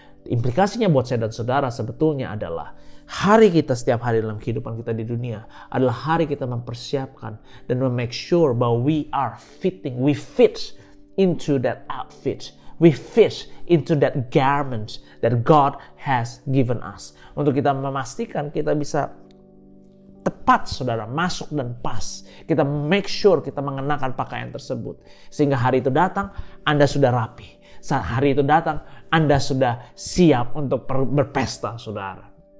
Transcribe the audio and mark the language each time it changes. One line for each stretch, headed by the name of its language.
Indonesian: Implikasinya buat saya dan saudara sebetulnya adalah hari kita setiap hari dalam kehidupan kita di dunia adalah hari kita mempersiapkan dan make sure bahwa
English: we fit into that outfit. We fit into that garment that God has given us.
Indonesian: Untuk kita memastikan kita bisa tepat, saudara, masuk dan pas. Kita make sure kita mengenakan pakaian tersebut. Sehingga hari itu datang, Anda sudah rapi. Saat hari itu datang, Anda sudah siap untuk berpesta, saudara.